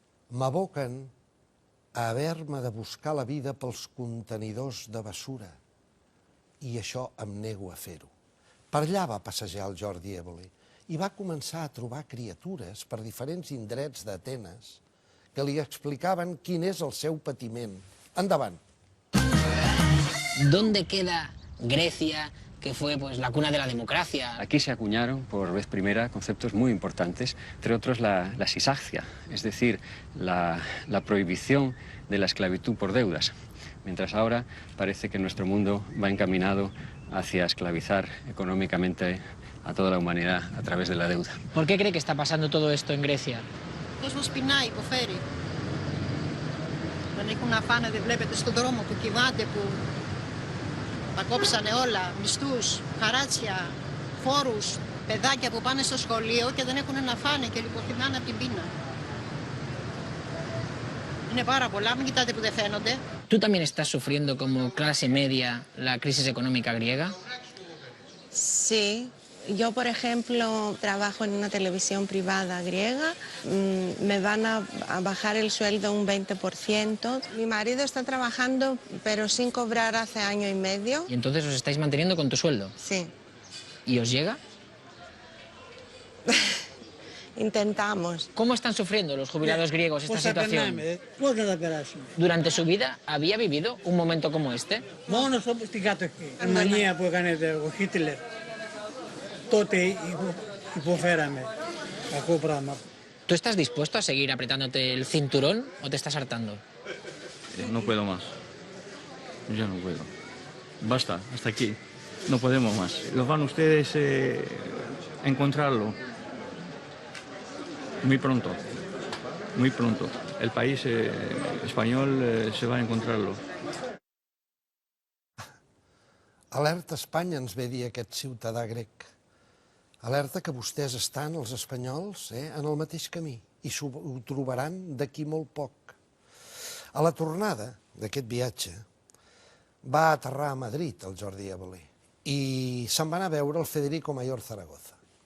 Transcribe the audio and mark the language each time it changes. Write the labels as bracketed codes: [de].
[ca] m'aboquen a haver-me de buscar la vida pels contenidors de bessura, i això em nego a fer-ho. Per allà va passejar el Jordi Évole i va començar a trobar criatures per diferents indrets d'Atenes que li explicaven quin és el seu patiment. Endavant. [es] ¿Dónde queda Grecia, que fue la cuna de la democracia? Aquí se acuñaron por vez primera conceptos muy importantes, entre otros la sisagia, es decir, la prohibición de la esclavitud por deudas, mientras ahora parece que nuestro mundo va encaminado hacia esclavizar económicamente a toda la humanidad a través de la deuda. ¿Por qué cree que está pasando todo esto en Grecia? [el] Ο κόσμος πεινάει, υποφέρει. Δεν έχουν να φάνε, δεν βλέπετε στον δρόμο που κοιμάται, που τα κόψανε όλα, μισθούς, χαράτσια, φόρους, παιδάκια που πάνε στο σχολείο και δεν έχουν να φάνε και λιποθυμάνε από την πείνα. Είναι πάρα πολλά, μην κοιτάτε που δεν φαίνονται. [es] ¿Tú también estás sufriendo como clase media la crisis económica griega? Sí. Yo, por ejemplo, trabajo en una televisión privada griega, me van a bajar el sueldo un 20%. Mi marido está trabajando, pero sin cobrar hace año y medio. ¿Y entonces os estáis manteniendo con tu sueldo? Sí. ¿Y os llega? Intentamos. ¿Cómo están sufriendo los jubilados griegos esta situación? ¿Durante su vida había vivido un momento como este? [el] Μόνο στην κατοχή. Η μανία που έκανε ο Χίτλερ, τότε υποφέραμε κακό πράγμα. [es] ¿Tú estás dispuesto a seguir apretándote el cinturón o te estás hartando? No puedo más. Ya no puedo. Basta, hasta aquí. No podemos más. Los van ustedes a encontrarlo. Muy pronto. Muy pronto. El país español se va a encontrarlo. [ca] Alerta Espanya, ens ve dir aquest ciutadà grec. Alerta que vostès estan, els espanyols, en el mateix camí i ho trobaran d'aquí molt poc. A la tornada d'aquest viatge va aterrar a Madrid el Jordi Évole i se'n va anar a veure el Federico Mayor Zaragoza.